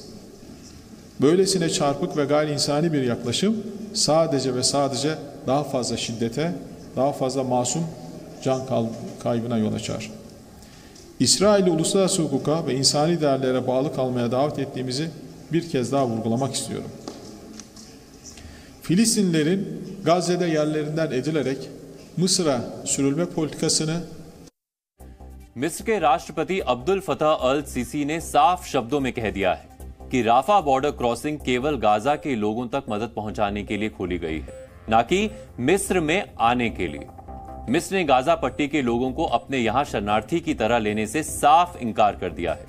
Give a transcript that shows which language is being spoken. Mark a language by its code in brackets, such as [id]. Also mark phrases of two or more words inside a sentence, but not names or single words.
[tr] Böylesine çarpık ve gayri insani bir yaklaşım sadece ve sadece daha fazla şiddete, daha fazla masum can kaybına yol açar. İsrail'i uluslararası hukuka ve insani değerlere bağlı kalmaya davet ettiğimizi bir kez daha vurgulamak istiyorum. Filistinlilerin Gazze'de yerlerinden edilerek Mısır'a sürülme politikasını [hi] मिस्र के राष्ट्रपति अब्दुल फतह अल सीसी ने साफ शब्दों में कह दिया है कि राफा बॉर्डर क्रॉसिंग केवल गाजा के लोगों तक मदद पहुंचाने के लिए खोली गई है, न कि मिस्र में आने के लिए। मिस्र ने गाजा पट्टी के लोगों को अपने यहां शरणार्थी की तरह लेने से साफ इनकार कर दिया है।